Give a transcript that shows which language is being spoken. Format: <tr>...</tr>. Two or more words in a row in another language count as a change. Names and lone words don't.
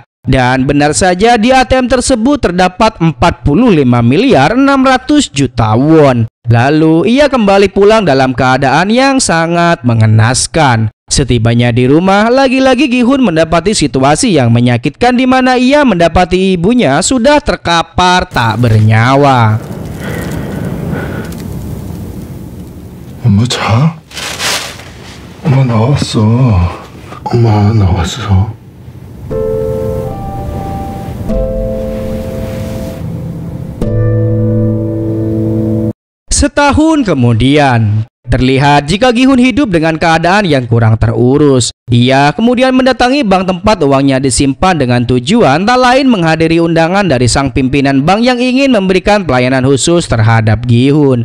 <id>Dan benar saja di ATM tersebut terdapat 45.600.000.000 won. Lalu ia kembali pulang dalam keadaan yang sangat mengenaskan. Setibanya di rumah, lagi-lagi Gi-hun mendapati situasi yang menyakitkan di mana ia mendapati ibunya sudah terkapar tak bernyawa.</id> <ko>엄마 자? 엄마 나왔어. 엄마 나왔어.</ko> <id>Setahun kemudian, terlihat jika Gi-hun hidup dengan keadaan yang kurang terurus. Ia kemudian mendatangi bank tempat uangnya disimpan dengan tujuan tak lain menghadiri undangan dari sang pimpinan bank yang ingin memberikan pelayanan khusus terhadap Gi-hun.</id>